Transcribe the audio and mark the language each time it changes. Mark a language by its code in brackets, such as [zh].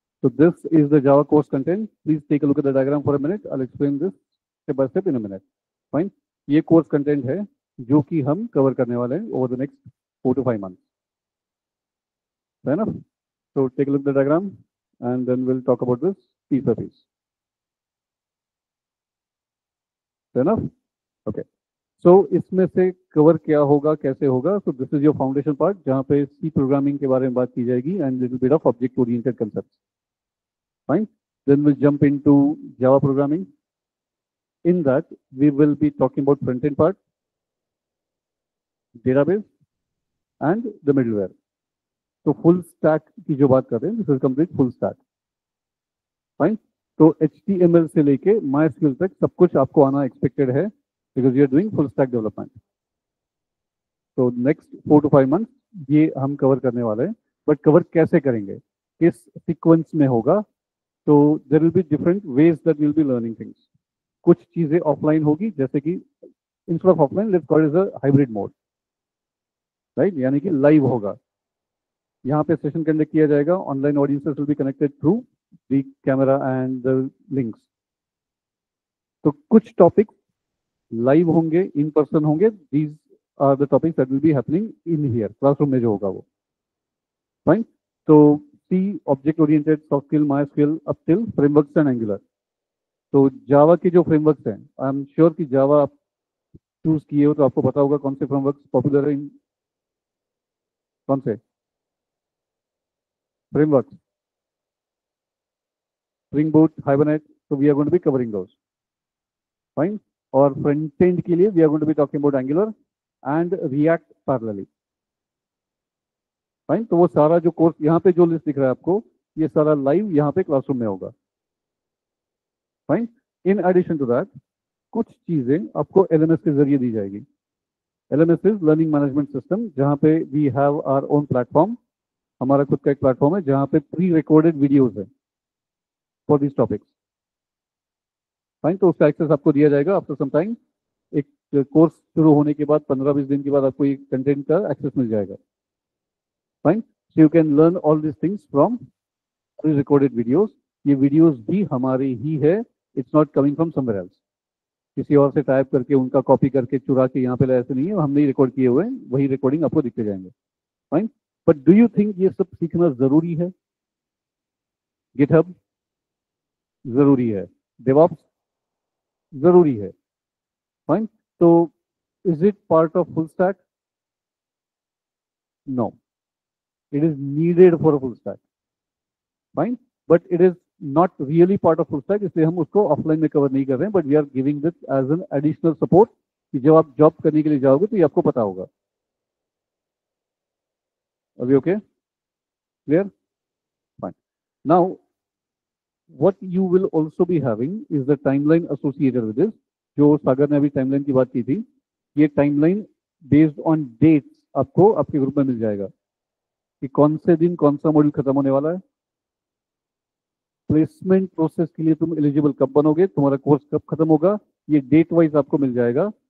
[en] So this is the Java course content. Please take a look at the diagram for a minute. I'll explain this step by step in a minute. Fine. [hi] ये course content है जो कि हम cover करने वाले हैं [en] over the next 4 to 5 months. Fair enough? So take a look at the diagram and then we'll talk about this piece by piece. Fair enough? Okay. [hi] So इसमें से कवर क्या होगा, कैसे होगा? [en] So this is your foundation part [hi] जहाँ पे C programming के बारे में बात की जाएगी [en] and little bit of object oriented concepts. Fine. Then we'll jump into Java programming. In that we will be talking about front end part, database and the middleware. [hi] तो full stack की जो बात कर रहे हैं, [en] this is complete full stack. Fine. [hi] तो HTML से लेके MySQL तक सब कुछ आपको आना expected है [en] because you are doing full stack development. So next 4 to 5 months [hi] ये हम cover करने वाले हैं, but cover कैसे करेंगे, किस sequence में होगा? [en] तो there will be different ways that we'll be learning things. [hi] कुछ चीजें offline होगी, जैसे कि [en] instead of offline, let's call it as a hybrid mode, right? [hi] यानी कि live होगा। यहाँ पे सेशन कंडक्ट किया जाएगा, [en] Online audiences will be connected through the camera and the links. [hi] तो कुछ टॉपिक लाइव होंगे, इन पर्सन होंगे, [en] these are the topics that will be happening in here, [hi] classroom में जो होगा वो। फाइन। तो सी, object oriented, soft skill, मायस्क्यूएल, up till frameworks and angular. तो जावा के जो फ्रेमवर्क्स हैं, [en] I am sure [hi] कि जावा आप चूज किए हो तो आपको पता होगा कौन से फ्रेमवर्क्स पॉपुलर है, कौन से frameworks, Spring Boot, Hibernate. [en] So we are going to be covering those. Fine. [hi] और front end के लिए [en] we are going to be talking about Angular and React parallelly. Fine. [hi] तो वो सारा जो कोर्स यहाँ पे जो लिस्ट दिख रहा है आपको, ये सारा लाइव यहाँ पे क्लासरूम में होगा। Fine. In addition to that कुछ चीजें आपको LMS के जरिए दी जाएगी। [en] LMS is learning management system, जहाँ पे we have our own platform. [hi] हमारा खुद का एक प्लेटफॉर्म है जहाँ पे प्री रिकॉर्डेड वीडियोस है [en] For this topics. [hi] फाइन। तो उसका एक्सेस आपको दिया जाएगा [en] After some time. [hi] एक कोर्स शुरू होने के बाद 15-20 दिन के बाद आपको ये कंटेंट का एक्सेस मिल जाएगा। Fine. [en] So you can learn all this things from pre recorded videos. [hi] ये वीडियोस भी हमारे ही है, [en] It's not coming from somewhere else. [hi] किसी और से टाइप करके उनका कॉपी करके चुरा के यहाँ पे लाया, ऐसे नहीं है. हमने रिकॉर्ड किए हुए हैं, वही रिकॉर्डिंग आपको दिखते जाएंगे. Fine. [en] but do you think [hi] ये सब सीखना जरूरी है? गिटहब जरूरी है, डेवऑप्स जरूरी है. फाइन. [en] तो is it part of full stack? No, it is needed for a full stack. Fine, but it is not really part of full stack, [hi] इसलिए हम उसको ऑफलाइन में कवर नहीं कर रहे हैं. [en] but we are giving this as an additional support [hi] कि जब आप जॉब करने के लिए जाओगे तो ये आपको पता होगा. अभी okay, clear? Fine. [en] Now what you will also be having is the timeline associated with this. [hi] जो सागर ने अभी टाइमलाइन की बात की थी, ये टाइमलाइन बेस्ड ऑन डेट्स आपको आपके ग्रुप में मिल जाएगा कि कौन से दिन कौन सा मॉड्यूल खत्म होने वाला है. प्लेसमेंट प्रोसेस के लिए तुम एलिजिबल कब बनोगे, तुम्हारा कोर्स कब खत्म होगा, ये डेट वाइज आपको मिल जाएगा.